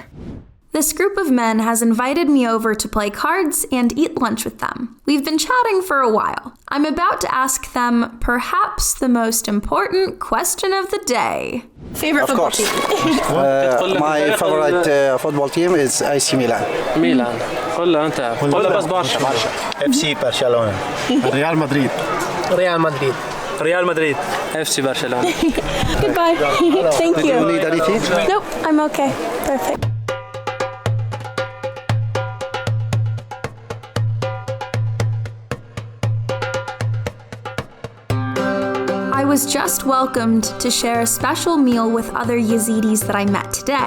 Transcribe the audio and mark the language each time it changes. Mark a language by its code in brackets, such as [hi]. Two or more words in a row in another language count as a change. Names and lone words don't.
[en] This group of men has invited me over to play cards and eat lunch with them. We've been chatting for a while. I'm about to ask them perhaps the most important question of the day. Favorite football team? My favorite football team is AC Milan. Milan. [ar] قولها أنت. قولها بس برشا. [en] FC Barcelona. Real Madrid. Real Madrid. Real Madrid. FC Barcelona. Goodbye. Thank Do you need anything? Nope, I'm okay. Perfect. I was just welcomed to share a special meal with other Yazidis that I met today.